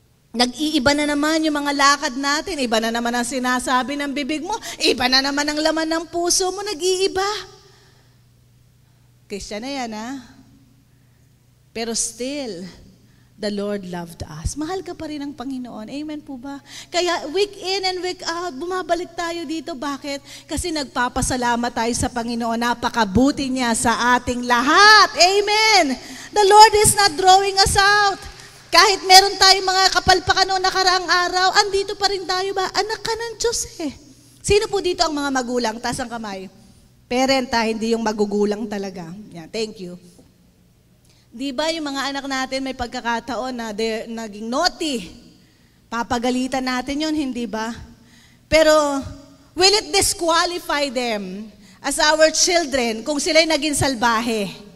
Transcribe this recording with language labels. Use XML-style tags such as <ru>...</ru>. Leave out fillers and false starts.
<tl>Nag-iiba na naman yung mga lakad natin, iba na naman ang sinasabi ng bibig mo, iba na naman ang laman ng puso mo, nag-iiba. Christian na yan, ha?</tl> <en>Pero still, the Lord loved us.</en> <tl>Mahal ka pa rin ng Panginoon. Amen po ba? Kaya week in and week out, bumabalik tayo dito. Bakit? Kasi nagpapasalamat tayo sa Panginoon. Napakabuti niya sa ating lahat. Amen!</tl> <en>The Lord is not drawing us out.</en> <tl>Kahit meron tayong mga kapalpakan noong nakaraang araw, andito pa rin tayo ba? Anak ka ng Diyos eh. Sino po dito ang mga magulang? Taas ang kamay. Parent hindi yung magugulang talaga. Yeah, thank you. Di ba yung mga anak natin may pagkakataon na naging naughty? Papagalitan natin yun, hindi ba?</tl> <en>Pero, will it disqualify them as our children kung sila'y naging salbahe?</en>